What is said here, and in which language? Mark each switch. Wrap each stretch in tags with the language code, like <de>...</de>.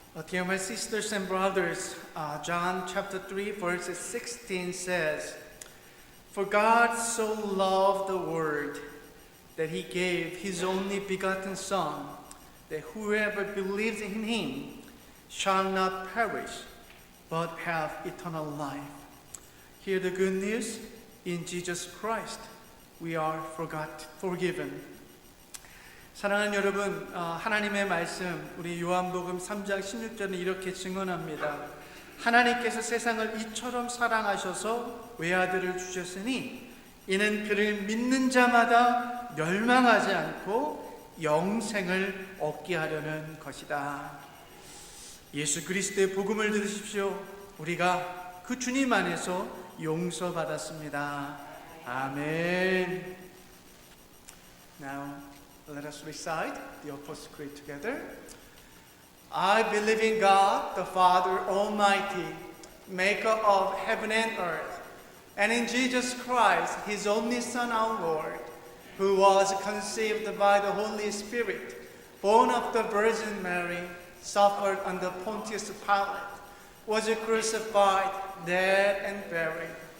<en>Dear my sisters and brothers, John chapter 3 verse 16 says, "For God so loved the world that he gave his only begotten Son, that whoever believes in him shall not perish, but have eternal life." Hear the good news. In Jesus Christ, we are forgiven.</en> <ko>사랑하는 여러분, 하나님의 말씀 우리 요한복음 3장 16절은 이렇게 증언합니다. 하나님께서 세상을 이처럼 사랑하셔서 외아들을 주셨으니 이는 그를 믿는 자마다 멸망하지 않고 영생을 얻게 하려는 것이다. 예수 그리스도의 복음을 들으십시오. 우리가 그 주님 안에서 용서받았습니다. 아멘.</ko> <en>Now let us recite the Apostles' Creed together. I believe in God, the Father Almighty, maker of heaven and earth, and in Jesus Christ, his only Son, our Lord, who was conceived by the Holy Spirit, born of the Virgin Mary, suffered under Pontius Pilate, was crucified, dead, and buried.</en>